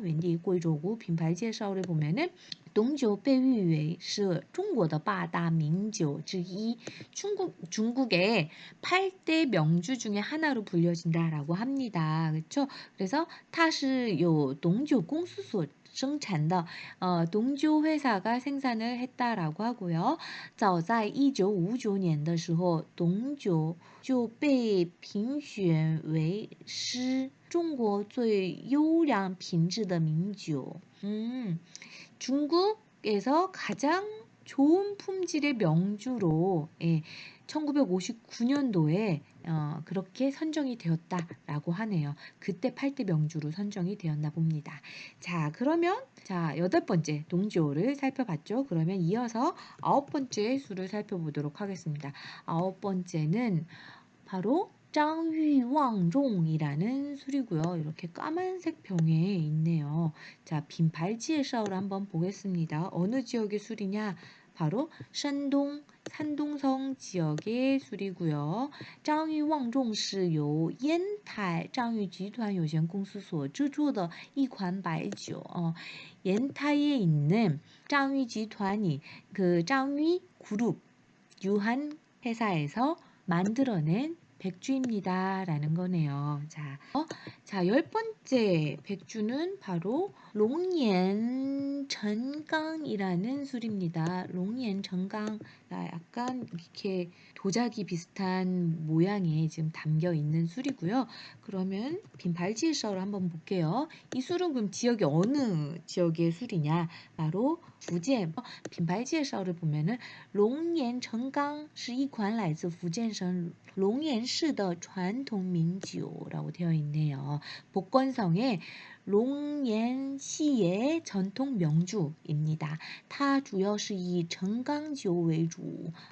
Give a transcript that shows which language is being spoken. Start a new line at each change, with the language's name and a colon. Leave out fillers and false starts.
Chinese: 웬디贵州구 빈발介绍를
Korean: 보면은
Chinese: 东酒被誉为是中国的8大名酒之一.
Korean: 중국의 8대 명주 중에 하나로 불려진다라고 합니다. 그렇죠? 그래서
Chinese: 它是有董酒公司所生产的
Korean: 동조 회사가 생산을 했다라고 하고요.
Chinese: 早在1959年的时候， 동조 就被评选为是中国最优良品质的名酒.
Korean: 중국에서 가장 좋은 품질의 명주로 1959년도에 그렇게 선정이 되었다라고 하네요. 그때 8대 명주로 선정이 되었나 봅니다. 자, 그러면 8번째 동조를 살펴봤죠. 그러면 이어서 9번째 술을 살펴보도록 하겠습니다. 9번째는 바로 짱유왕종이라는 술이고요. 이렇게 까만색 병에 있네요. 자, 빈발介绍를 한번 보겠습니다. 어느 지역의 술이냐? 바로 산동성 지역의 술이고요.
Chinese: 张裕望众是由 烟台 张裕集团有限公司所制作的一款白酒.
Korean: 옌타이에 있는 张裕集团이 그张裕 그룹 유한 회사에서 만들어낸 백주입니다. 라는 거네요. 자, 10번째 백주는 바로 롱옌천강이라는 술입니다. 롱옌천강, 약간 이렇게 도자기 비슷한 모양에 지금 담겨 있는 술이고요. 그러면 빈발지에서를 한번 볼게요. 이 술은 그럼 지역이 어느 지역의 술이냐? 바로福建. 빈발지에서를 보면은
Chinese: 龙岩成钢是一款来自福建省龙岩市的传统名酒
Korean: 라고 되어 있네요. 복건성의 롱옌시의 전통 명주입니다.
Chinese: 它主要是以成钢酒为主.